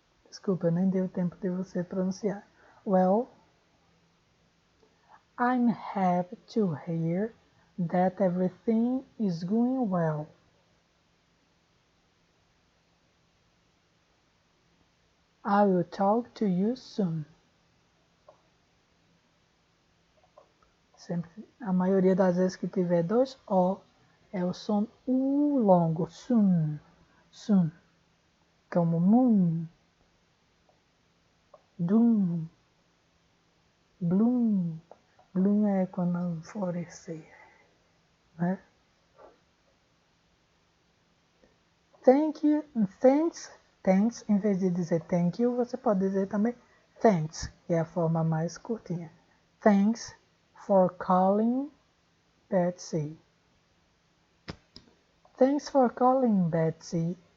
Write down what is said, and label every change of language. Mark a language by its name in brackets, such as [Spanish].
[Portuguese] Desculpa, nem deu tempo de você pronunciar. [English] Well, I'm happy to hear that everything is going well. I will talk to you soon. [Portuguese] Sempre, a maioria das vezes que tiver dois O, é o som U longo. [English] Soon. Soon. Como moon. Doom. Bloom. [Portuguese] Bloom é quando florescer. Né? [English] Thank you. Thanks. Thanks. [Portuguese] Em vez de dizer thank you, você pode dizer também thanks, que é a forma mais curtinha. [English] Thanks for calling Betsy. Thanks for calling Betsy.